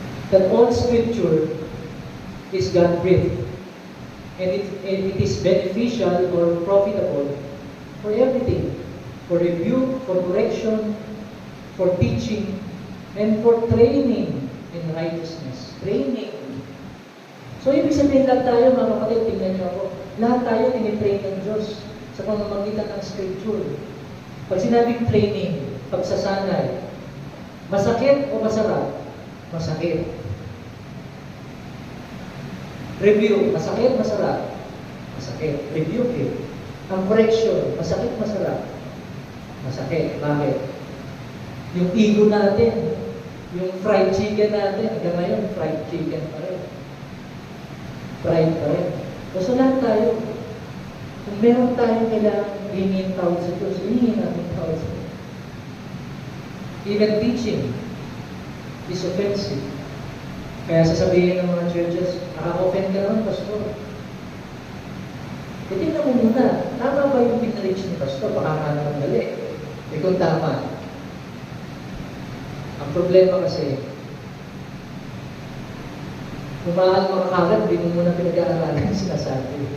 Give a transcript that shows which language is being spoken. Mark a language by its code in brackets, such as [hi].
[en] that all Scripture is God-breathed, and it is beneficial or profitable for everything, for rebuke, for correction, for teaching, and for training in righteousness. Training. [tl] So, ibig sabihin lahat tayo, mga kapatid, tingnan niyo ako, lahat tayo tinitrain ng Diyos sa pamamagitan ng Scripture. Pag sinabing training, pagsasanay, masakit o masarap? Masakit. Review, masakit, masarap? Masakit. Review eh. Ang correction, masakit, masarap? Masakit. Bakit? Yung ego natin, yung fried chicken natin, hanggang ngayon, fried chicken pa rin. Fried pa rin. So lahat tayo, kung meron tayong kailangan hingin tawad sa Diyos, hingin natin tawad sa Diyos. [en] Even teaching is offensive. [tl] Kaya sasabihin ng mga churches, nakaka-offend ka naman, Pastor. E tingnan mo muna, tama ba yung pinreach ni Pastor? Baka ka naman mali. E kung tama, ang problema kasi, kung mahal makakalat, di mo muna pinag-aaralan yung sinasabi.